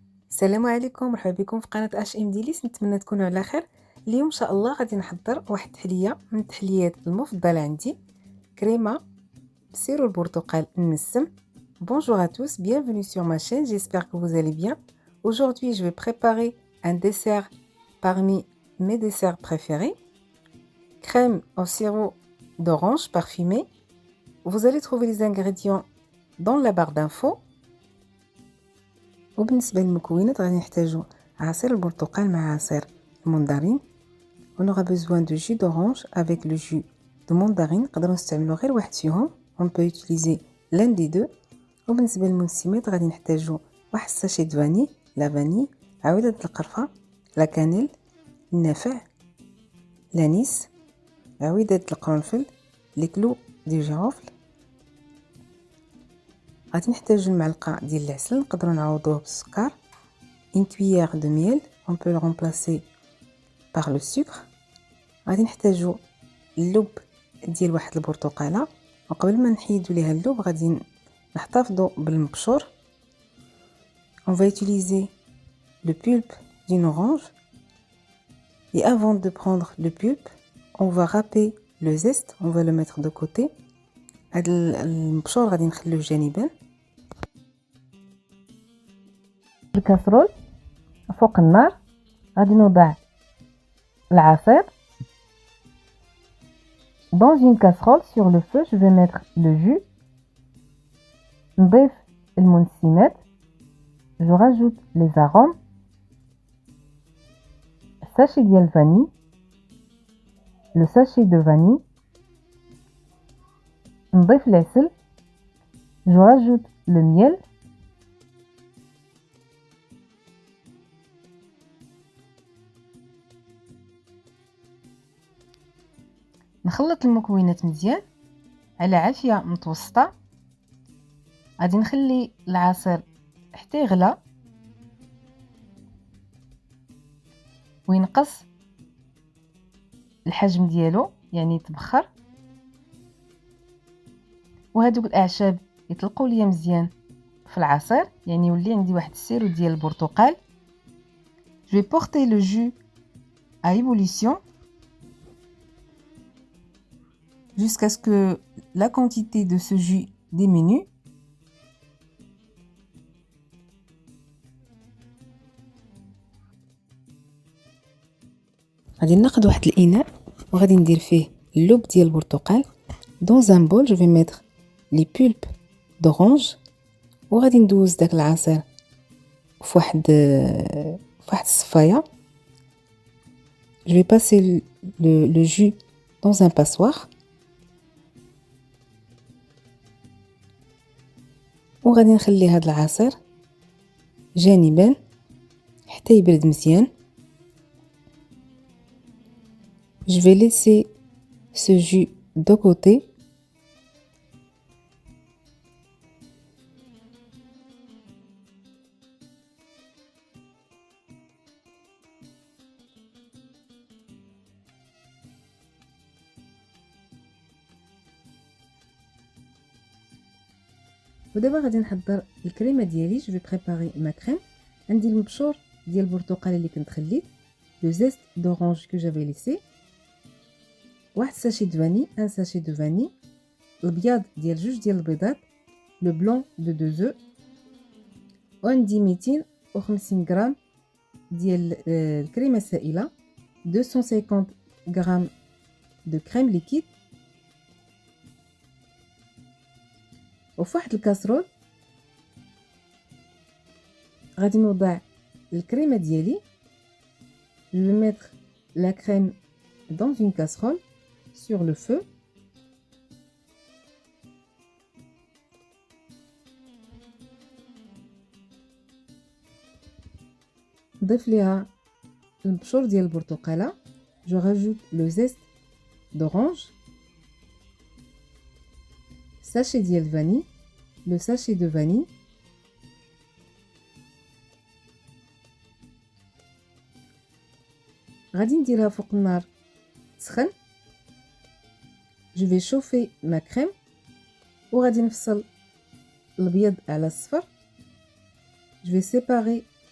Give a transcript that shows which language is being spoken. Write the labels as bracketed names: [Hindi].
[Arabic] السلام عليكم، مرحبا بكم في قناة اش ام ديليس. نتمنى تكونوا على خير. اليوم ان شاء الله غادي نحضر واحد التحليه من التحليات المفضله عندي، كريمه بسيرو البرتقال النسم. [French] Bonjour à tous, bienvenue sur ma chaîne, j'espère que vous allez bien. Aujourd'hui je vais préparer un dessert parmi mes desserts préférés, crème au sirop d'orange parfumée. Vous allez trouver les ingrédients dans la barre d'infos. [Arabic] وبالنسبه للمكونات غادي نحتاجو عصير البرتقال مع عصير المندرين. [French] On aura besoin de jus d'orange avec le jus de mandarine. [Arabic] نقدروا نستعملوا غير واحد فيهم. [French] On peut utiliser l'un des deux. [Arabic] وبالنسبه للمنسمات غادي نحتاجو واحد ساشي د فاني، لا فاني، عودة القرفة، لا كانيل، النافع، لانيس، عودة القرنفل، لي كلو دي جيرافل. غادي نحتاجو المعلقه ديال العسل، نقدروا نعوضوه بالسكر. [French] une cuillère de miel, on peut le remplacer par le sucre. [Arabic] غادي نحتاجو اللب ديال واحد البرتقاله، وقبل ما نحيدو ليها اللب غادي نحتفظوا بالمبشور. [French] On va utiliser le pulpe d'une orange et avant de prendre le pulpe, on va râper le zeste, on va le mettre de côté. [Arabic] هاد المبشور غادي نخلوه جانبا. الكاسرول فوق النار غادي نوضع العصير. [French] Dans une casserole sur le feu, je vais mettre le jus. [Arabic] نضيف المنسمات. [French] Je rajoute les arômes. Sachet [Arabic] ديال [French] vanille. Le sachet de vanille. [Arabic] نضيف العسل. [French] Je rajoute le miel. [Arabic] نخلط المكونات مزيان على عافية متوسطة. غادي نخلي العصير حتى يغلى وينقص الحجم ديالو، يعني يتبخر، وهذوك الاعشاب يطلقوا ليا مزيان في العصير، يعني يولي عندي واحد السيرو ديال البرتقال. [French] Je vais porter le jus à ébullition jusqu'à ce que la quantité de ce jus diminue. [Arabic] غادي ناخذ واحد الاناء وغادي ندير فيه اللب ديال البرتقال. [French] Dans un bol, je vais mettre les pulpes d'orange [Arabic] وغادي ندوز داك العصير في واحد الصفايه. [French] Je vais passer le jus dans un passoire. [Arabic] وغادي نخلي هذا العصير جانبا حتى يبرد مزيان. [French] Je vais laisser ce jus de côté. [Arabic] ودابا غادي نحضر الكريمه ديالي. [French] جو في بريباري ما كريم. [Arabic] عندي المبشور ديال البرتقال اللي كنت خليت، [French] لو زيست دورانج كو جافي ليسي، [Arabic] واحد ساشي دو فاني، [French] ان ساشي دو فاني، [Arabic] البياض ديال جوج ديال البيضات، [French] لو بلون دو دو زو، [Arabic] وعندي 250 غرام ديال الكريمه السائله، [French] 250 غرام دو كريم ليكيد. [Arabic] وفي واحد الكاسرول غادي نوضع الكريمه ديالي. [French] Je vais mettre la crème dans une casserole sur le feu. [Arabic] نضيف ليها البشور ديال البرتقاله. [French] Je rajoute le zeste d'orange, sachet [Arabic] ديال [French] vanille, le sachet de vanille. [Arabic] غادي نديرها فوق النار تسخن. [French] Je vais chauffer ma crème [Arabic] وغادي نفصل الابيض على الصفر. [French] Je vais séparer